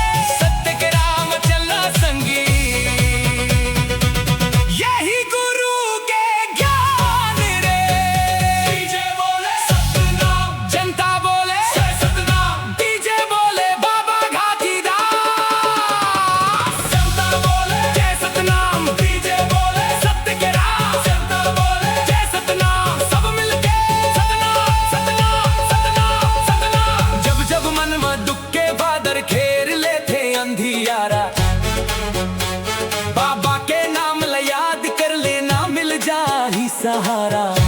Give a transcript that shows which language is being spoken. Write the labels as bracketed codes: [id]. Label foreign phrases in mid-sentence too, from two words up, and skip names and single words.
[hne] सत्य के राह में चलना संगी, यही गुरु के ज्ञान रे। डीजे बोले सतनाम, जनता बोले जय सतनाम। डीजे बोले बाबा घाटीदास, जनता बोले जय सतनाम। डीजे बोले सत्य के राह, जनता बोले जय सतनाम। सब मिलके सतनाम सतनाम सतनाम सतनाम। जब जब मन में दुख के बादल घेर लेते अंधियारा, बाबा के नाम ल याद कर लेना, मिल जाही सहारा।